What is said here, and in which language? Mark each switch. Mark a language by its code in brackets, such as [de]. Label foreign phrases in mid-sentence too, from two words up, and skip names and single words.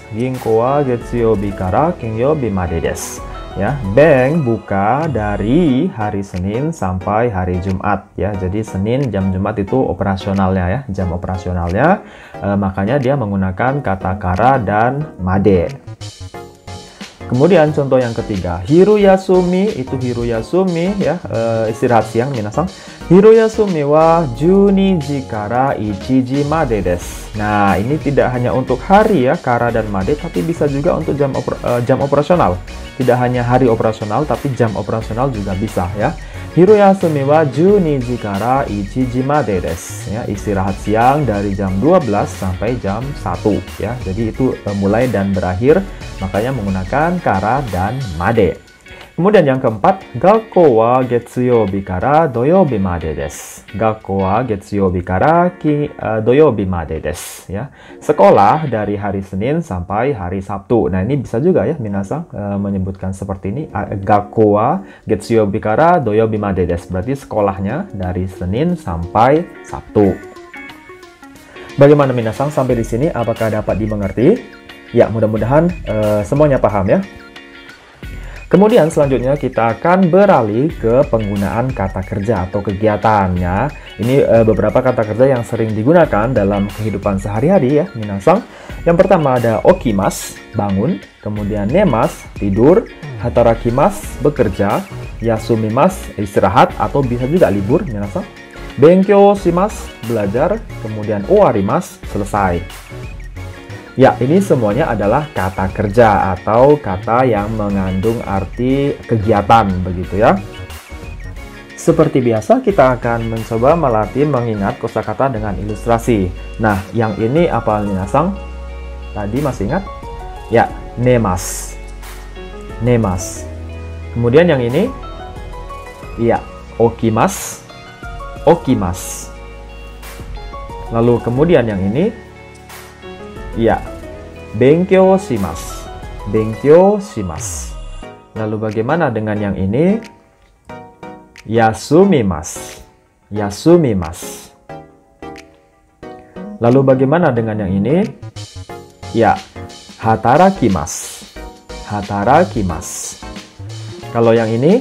[ja] 銀行は月曜日から金曜日までです. [id] Ya, bank buka dari hari Senin sampai hari Jumat ya. Jadi Senin jam Jumat itu operasionalnya ya, jam operasionalnya. Makanya dia menggunakan kata kara dan made. Kemudian contoh yang ketiga, Hiruyasumi, itu Hiruyasumi ya, istirahat siang minasang. [ja] 昼休みは12から1までです. [id] Nah, ini tidak hanya untuk hari ya, kara dan made, tapi bisa juga untuk jam operasional. Tidak hanya hari operasional, tapi jam operasional juga bisa ya. [ja] 昼休みは12から1までです. [id] Ya, istirahat siang dari jam 12 sampai jam 1 ya. Jadi itu mulai dan berakhir, makanya menggunakan kara dan made. Kemudian yang keempat, [ja] 学校は月曜日から土曜日までです. 学校は月曜日から土曜日までです ya. [id] Sekolah dari hari Senin sampai hari Sabtu. Nah, ini bisa juga ya minasang menyebutkan seperti ini. [ja] 学校は月曜日から土曜日までです. [id] Berarti sekolahnya dari Senin sampai Sabtu. Bagaimana minasang sampai di sini? Apakah dapat dimengerti? Ya, mudah-mudahan semuanya paham ya. Kemudian selanjutnya kita akan beralih ke penggunaan kata kerja atau kegiatannya. Ini beberapa kata kerja yang sering digunakan dalam kehidupan sehari-hari ya, minasang. Yang pertama ada okimas, bangun. Kemudian nemas, tidur. Hatarakimas, bekerja. Yasumimas, istirahat atau bisa juga libur, minasang. [ja] 勉強します, [id] belajar. Kemudian owarimasu, selesai. Ya, ini semuanya adalah kata kerja atau kata yang mengandung arti kegiatan, begitu ya. Seperti biasa, kita akan mencoba melatih mengingat kosakata dengan ilustrasi. Nah, yang ini apa minasang? Tadi masih ingat? Ya, nemas. Nemas. Kemudian yang ini? Ya, okimas. Okimas. Lalu kemudian yang ini? Ya, [ja] 勉強します. 勉強します. [id] Lalu bagaimana dengan yang ini? Yasumimasu. Yasumimasu. Lalu bagaimana dengan yang ini? Ya, hatarakimasu. Hatarakimasu. Kalau yang ini?